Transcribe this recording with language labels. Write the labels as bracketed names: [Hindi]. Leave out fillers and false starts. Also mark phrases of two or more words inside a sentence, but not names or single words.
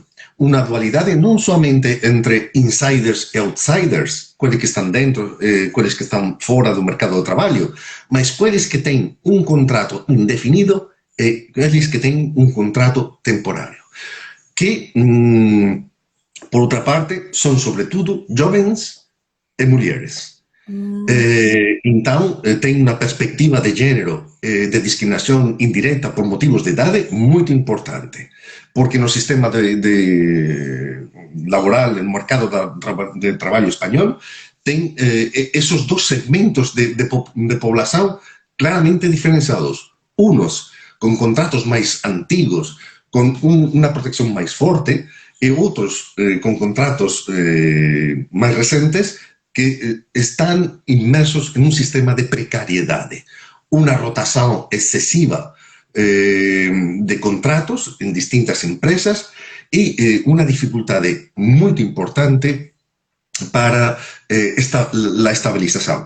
[Galician] Unha dualidade non somente entre insiders e outsiders, queles que están dentro, queles que están fora do mercado de traballo, mas queles que ten un contrato indefinido e queles que ten un contrato temporario. Que, por outra parte, son sobre tudo jovens e mulleres. [Portuguese] Então, tem uma perspectiva de género, de discriminação indireta por motivos de idade, muito importante. Porque no sistema laboral, no mercado de trabalho espanhol, tem esos dos segmentos de poblação claramente diferenciados. [Galician] Unos con contratos máis antigos, con unha protección máis forte, e outros con contratos máis recentes que están inmersos en un sistema de precariedade, unha rotación excesiva de contratos en distintas empresas e unha dificultade moito importante para la estabilización.